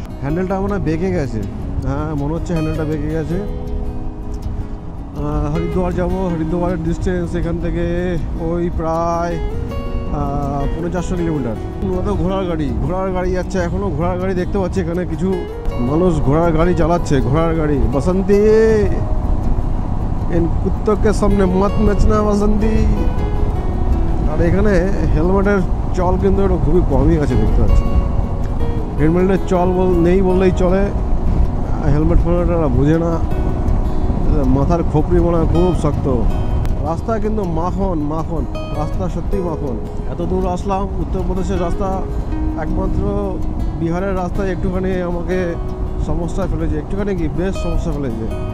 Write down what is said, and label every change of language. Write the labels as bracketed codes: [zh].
[bn] হ্যান্ডেলটা মনে হয় বেঁকে গেছে, হ্যাঁ মনে হচ্ছে হ্যান্ডেলটা বেঁকে গেছে। হরিদ্বার যাবো, হরিদ্বারের ডিস্টেন্স এখান থেকে ওই প্রায় 450 কিলোমিটার। ঘোড়ার গাড়ি যাচ্ছে, এখনো ঘোড়ার গাড়ি দেখতে পাচ্ছি এখানে, কিছু মানুষ ঘোড়ার গাড়ি চালাচ্ছে। ঘোড়ার গাড়ি বসন্তি, [hi] इन कुत्तों के सामने मत नाचना বসন্তি। [bn] আর এখানে হেলমেটের চল কিন্তু একটু খুবই কমই আছে দেখতে পাচ্ছি। হেলমেটের চল নেই বললেই চলে, হেলমেট ফেলমেট বুঝে না, মাথার খোপড়ি মনে হয় খুব শক্ত। রাস্তা কিন্তু মাখন, রাস্তা সত্যি মাখন। এত দূর আসলাম, উত্তরপ্রদেশের রাস্তা, একমাত্র বিহারের রাস্তায় একটুখানি আমাকে সমস্যায় ফেলেছে, একটুখানি কি বেশ সমস্যা ফেলেছে।